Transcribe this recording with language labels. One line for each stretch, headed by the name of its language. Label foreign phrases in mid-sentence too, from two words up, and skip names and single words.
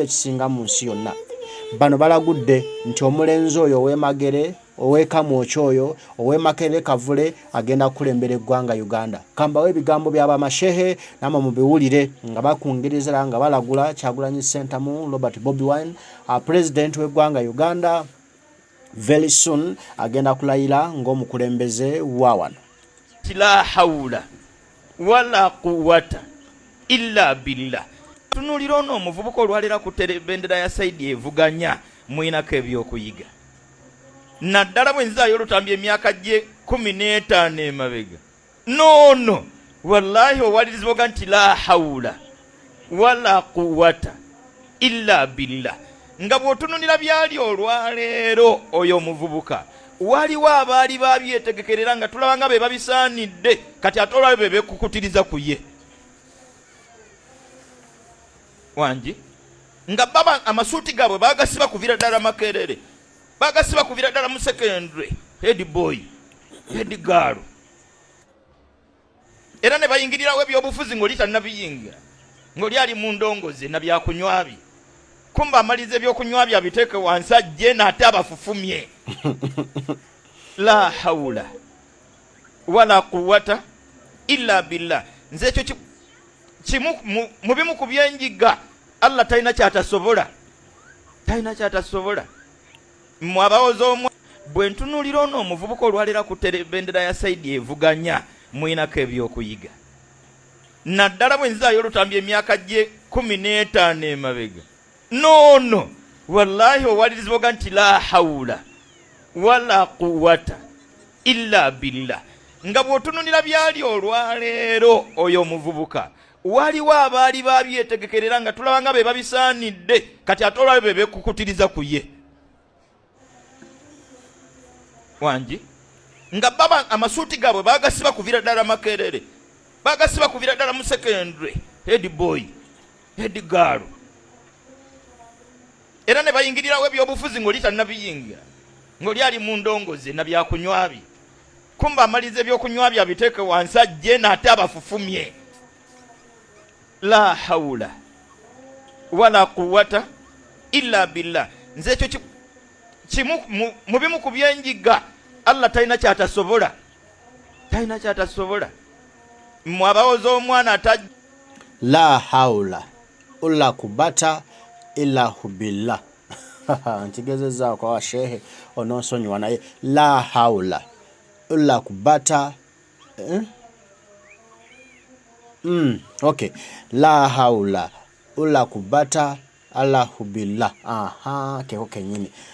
Ganda: ekisinga mu nsi yonna bano balagudde nti omulenzi oyo ow'emagere ow'ekamwoki oyo ow'emakere kavule agenda kukulembera eggwanga Uganda kambawo ebigambo bya Bamasheikh namwe mubiwulire nga bakungiriza nga balagula Kyagulanyi Ssentamu Robert Bobi Wine president w'eggwanga Uganda
English: very soon
Ganda: agenda kulayira ng'omukulembeze wa wano
Arabic: لا حول ولا قوة إلا بالله
Ganda: tunulira ono omuvubuka olwalira ku bendera ya saidi evuganya mwinako ebyokuyiga naddala bwe nzaayo olutambi emyaka gye 15 emabega no wallahi owalirizibwa nti
Arabic: لا حول ولا قوة إلا بالله
Ganda: nga bw'otunulira byali olwaleero oyo omuvubuka waliwo abaali babyetegekerera nga tulaba nga be babisaanidde kati ate olwabe be beekukutiriza ku ye wangi nga baba amasuuti gaabwe bagasiba kuvira ddala Makerere bagasiba kuvira ddala mu secondary
English: head boy head girl
Ganda: era ne bayingirirawo ebyobufuzi ng'oli tannabiyingira ng'oli ali mu ndongoze na byakunywabi kumba amalize ebyokunywa byabiteeke wansi ajje n'ate abafufumye
Arabic: لا حول ولا قوة إلا بالله
Ganda: nze ekyo kimu mu bimu ku byenjiga Allah talina kyatasobola mmwe abawoza omwa bwe ntunulira ono omuvubuka olwalira ku bendera ya saidi evuganya mwinako ebyokuyiga naddala bwe nzaayo olutambi emyaka gye 15 emabega no wallahi owalirizibwa nti
Arabic: لا حول ولا قوة إلا بالله
Ganda: nga bw'otunulira byali olwaleero oyo omuvubuka waliwo abaali babyetegekerera nga tulaba nga be babisaanidde kati ate olwabe be beekukutiriza ku ye wangi nga baba amasuuti gaabwe bagasiba kuvira ddala Makerere bagasiba kuvira ddala mu secondary
English: head boy head girl
Ganda: era ne bayingirirawo ebyobufuzi ng'oli tannabiyingira ng'oli ali mu ndongoze na byakunywabi kumba amalize ebyokunywa byabiteeke wansi ajje n'ate abafufumye
Arabic: لا حول ولا قوة إلا بالله
Ganda: nze ekyo kimu mu bimu ku byenjiga Allah talina kyatasobola mmwe abawoza omwana atajja
Arabic: لا حول ولا قوة إلا بالله
Ganda: ntigezezza kwa shehe ononsonyiwa naye
Arabic: لا حول ولا قوة
Ganda: okay
Arabic: لا حول ولا قوة إلا بالله
Ganda: keko kenyini